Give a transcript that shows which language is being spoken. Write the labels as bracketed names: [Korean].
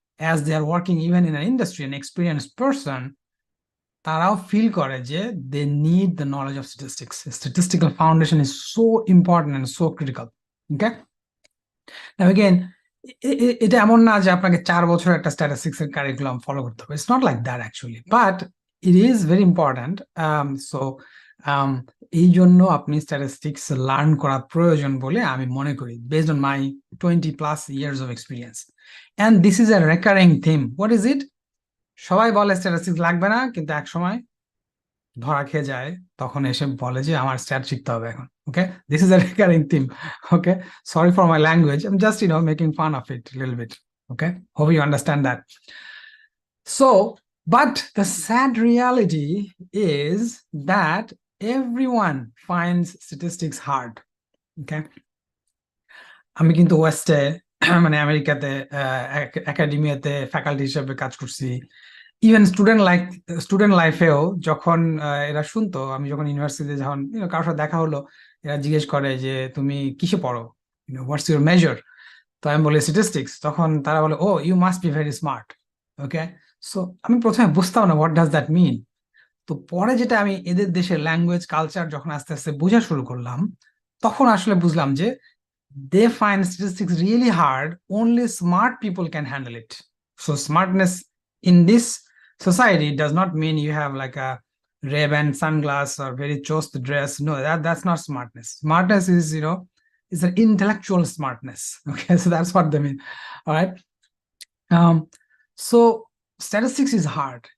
[English] as they are working even in an industry, an experienced person, [Bangla] তারাও feel করে যে [English] they need the knowledge of statistics. Statistical foundation is so important and so critical. Okay, now again, [Bangla] এটা এমন না যে আপনাকে 4 বছর একটা স্ট্যাটিস্টিক্স এর কারিকুলাম ফলো করতে হবে, [English] It's not like that actually, but it is very important. [Bangla] So এই জন্য আপনি স্ট্যাটিস্টিক্স লার্ন করা প্রয়োজন বলে আমি মনে করি, [English] Based on my 20+ years of experience. And this is a recurring theme. What is it? [Bangla] সবাই বলে স্ট্যাটিস্টিক্স লাগবে না, কিন্তু এক সময় ধরা খেয়ে যায়, তখন এসে বলে যে আমার স্ট্যাট শিখতে হবে এখন। [English] Okay, this is a recurring theme. Okay, sorry for my language, I am just making fun of it a little bit. Okay, hope you understand that. So, but the sad reality is that everyone finds statistics hard. [Bangla] Okay, আমি কিন্তু ওয়েস্টে মানে আমেরিকাতে একাডেমিয়াতে faculty হিসেবে কাজ করছি। Even student লাইফেও যখন এরা শুনতো, আমি যখন ইউনিভার্সিটিতে যখন কারোর সাথে দেখা হলো, এরা জিজ্ঞেস করে যে তুমি কিসে পড়ো, [English] what's your major, [Bangla] তো আমি বলি স্ট্যাটিস্টিক্স, তখন তারা বলে [English] Oh you must be very smart. [Bangla] Okay, so আমি প্রথমে বুঝতাম না [English] What does that mean. [Bangla] তো পরে যেটা আমি এদের দেশের ল্যাঙ্গুয়েজ কালচার যখন আস্তে আস্তে বোঝা শুরু করলাম, তখন আসলে বুঝলাম যে [English] they find statistics really hard, only smart people can handle it. So smartness in this society does not mean you have like a Ray-Ban sunglass or very chose dress. No, that's not smartness. Smartness is, it's an intellectual smartness. Okay, so that's what they mean. All right. So statistics is hard.